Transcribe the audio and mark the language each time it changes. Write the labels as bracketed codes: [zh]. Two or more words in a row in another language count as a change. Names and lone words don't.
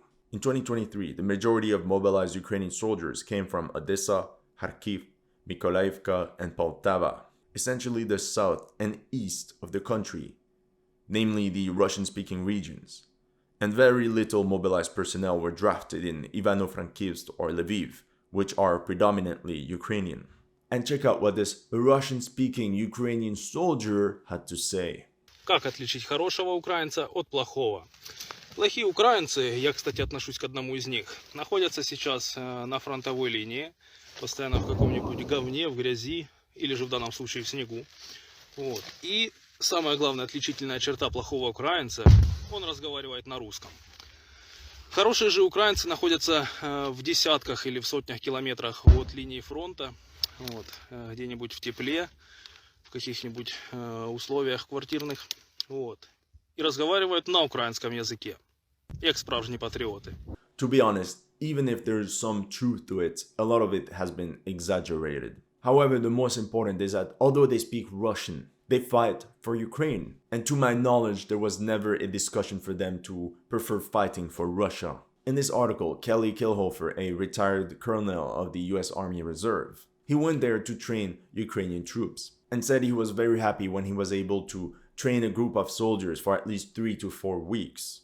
[en] In 2023, the majority of mobilized Ukrainian soldiers came from Odessa, Kharkiv, Mykolaiivka, and Poltava, essentially the south and east of the country, namely the Russian-speaking regions. And very little mobilized personnel were drafted in Ivano-Frankivsk or Lviv, which are predominantly Ukrainian. And check out what this Russian-speaking Ukrainian soldier had to say. [ru] Как отличить хорошего украинца от плохого? Плохие украинцы, я, кстати, отношусь к одному из них, находятся сейчас на фронтовой линии, постоянно в каком-нибудь говне, в грязи, или же в данном случае в снегу. Вот. И самая главная отличительная черта плохого украинца, он разговаривает на русском. Хорошие же украинцы находятся в десятках или в сотнях километрах от линии фронта, вот, где-нибудь в тепле, в каких-нибудь условиях квартирных, вот, и разговаривают на украинском языке, [uk] як справжні патріоти. [en] To be honest, even if there's some truth to it, a lot of it has been exaggerated. However, the most important is that although they speak Russian, they fight for Ukraine. And to my knowledge, there was never a discussion for them to prefer fighting for Russia. In this article, Kelly Kilhofer, a retired colonel of the US Army Reserve, he went there to train Ukrainian troops and said he was very happy when he was able to train a group of soldiers for at least 3 to 4 weeks.